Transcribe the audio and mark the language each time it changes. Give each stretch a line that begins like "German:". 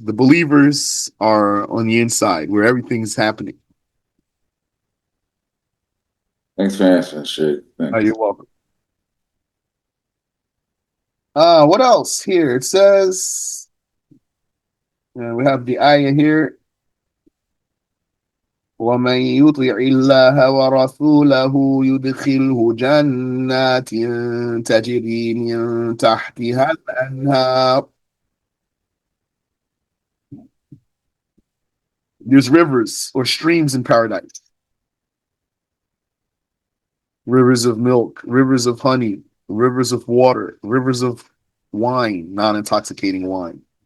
English: The believers are on the inside where everything's happening. Thanks for answering, Shay. Oh, Thank you. you're welcome. What else here? It says we have the ayah here.
Arabic: ومن يطع الله ورسوله يدخله جنات تجري من تحتها الأنهار.
English: There's rivers or streams in paradise. Rivers of milk, rivers of honey, rivers of water, rivers of wine, non-intoxicating wine.